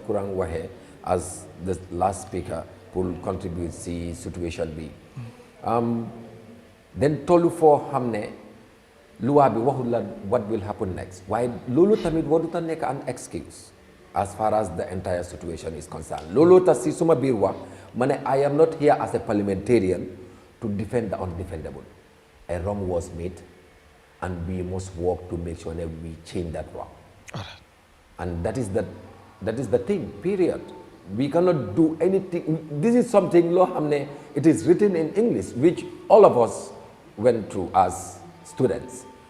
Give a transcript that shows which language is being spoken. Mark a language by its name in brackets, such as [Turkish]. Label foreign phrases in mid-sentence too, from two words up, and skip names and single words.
[Wolof] Kurang waxee [English] as the last speaker pour contribute [Wolof] si situation bi [English] then [Wolof] tollu foo xam ne loi bi waxul la [English] what will happen next [Wolof] waaye loolu tamit warut a nekk [English] an excuse as far as the entire situation is concerned. [Wolof] Loolu tax si suma biir wax ma ne [English] I am not here as a parliamentarian to defend the undefendable. A wrong was made and we must work to make sure that we change that wrong. And that is the thing, period. We cannot do anything. This is something it is written in English, which all of us went through as students.